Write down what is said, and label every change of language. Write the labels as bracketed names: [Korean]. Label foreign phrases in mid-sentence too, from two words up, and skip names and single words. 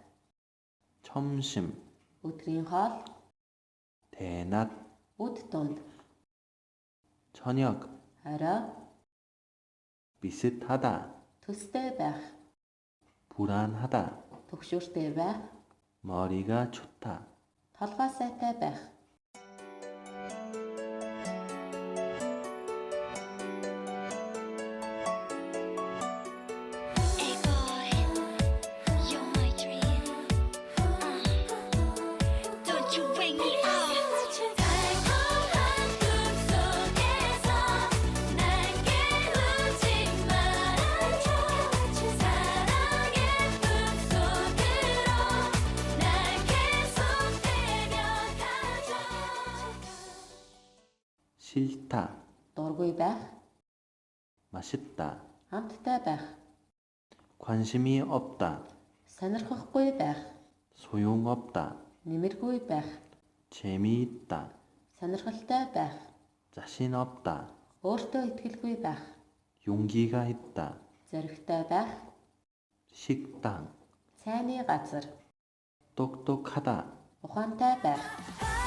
[Korean] 점심, [Mongolian] өдрийн хоол, [Korean] 대낮, [Mongolian] өд тунд, [Korean] 저녁, [Mongolian] орой, [Korean] 비슷하다, [Mongolian] төстэй байх, [Korean] 불안하다, [Mongolian] түгшүүртэй байх, [Korean] 머리가 좋다. [Mongolian] толгой сайтай байх. [English] Hey boy, you're my dream. Don't you wake me up. [Korean] 달콤한 꿈속에서 날 깨우지 말아줘. 사랑의 품속으로 날 계속 데려가줘. 싫다, [Mongolian] Дургүй байх, [Korean] 맛있다, [Mongolian] амттай байх, [Korean] 관심이 없다, [Mongolian] сонирхохгүй байх, [Korean] 소용없다, [Mongolian] нэмэргүй байх, [Korean] 재미있다, [Mongolian] сонирхолтой байх, [Korean] 자신 없다, [Mongolian] өөртөө итгэлгүй байх, [Korean] 용기가 있다, [Mongolian] зоригтой байх, [Korean] 식당, [Mongolian] цайны газар, [Korean] 똑똑하다, [Mongolian] ухаантай байх.